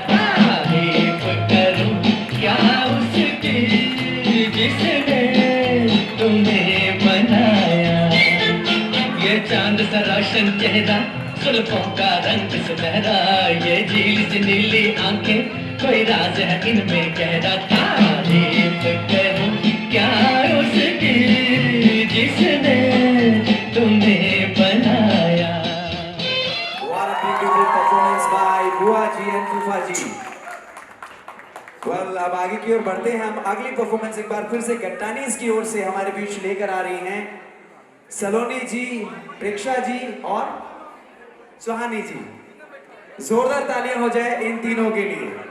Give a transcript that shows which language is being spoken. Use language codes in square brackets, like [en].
[hi] तारीफ करूं क्या उसकी जिसने तुम्हें बनाया, ये चांद सा रोशन चेहरा, जुल्फों का रंग सुनहरा, ये झील से नीली आंखें, कोई राज है इनमें गहरा। तारीफ करूं क्या उसकी जिसने तुम्हें बनाया। [en] What a beautiful performance by bua ji and phupha ji. [hi] Well, अब आगे की ओर बढ़ते हैं हम। अगली परफॉर्मेंस एक बार फिर से गट्टानीज की ओर से हमारे बीच लेकर आ रही हैं सलोनी जी, प्रेक्षा जी और सुहानी जी। जोरदार तालियां हो जाए इन तीनों के लिए।